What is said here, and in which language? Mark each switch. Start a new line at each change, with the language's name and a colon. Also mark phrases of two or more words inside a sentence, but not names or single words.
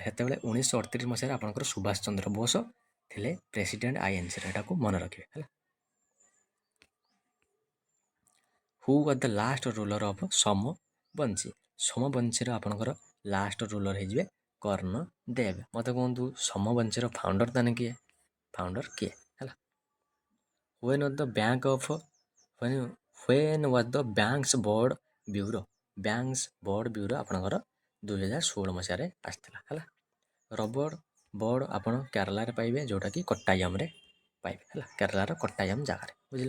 Odia: ସେତେବେଳେ 1938 ମସିହାରେ ଆପଣଙ୍କର ସୁଭାଷ ଚନ୍ଦ୍ର ବୋଷ ଥିଲେ ପ୍ରେସିଡେଣ୍ଟ INCର, ଏଟାକୁ ମନେ ରଖିବେ ହେଲା।
English: Who was the last ruler of ସୋମବଂଶୀ।
Odia: ସୋମବଂଶୀର ଆପଣଙ୍କର
English: last ruler
Odia: ହେଇଯିବେ କର୍ଣ୍ଣଦେବ। ମୋତେ କୁହନ୍ତୁ ସୋମବଂଶୀର ଫାଉଣ୍ଡର ତାନେ କିଏ? ଫାଉଣ୍ଡର କିଏ ହେଲା।
English: When was the Banks Board Bureau?
Odia: ବ୍ୟାଙ୍କସ୍ ବୋର୍ଡ଼ ବ୍ୟୁରୋ ଆପଣଙ୍କର 2016 ମସିହାରେ ଆସିଥିଲା ହେଲା। ରବର ବୋର୍ଡ଼ ଆପଣ କେରଳାରେ ପାଇବେ, ଯେଉଁଟାକି କୋଟ୍ଟାୟମରେ ପାଇବେ ହେଲା, କେରଳାର କୋଟ୍ଟାୟମ ଜାଗାରେ, ବୁଝିଲେ।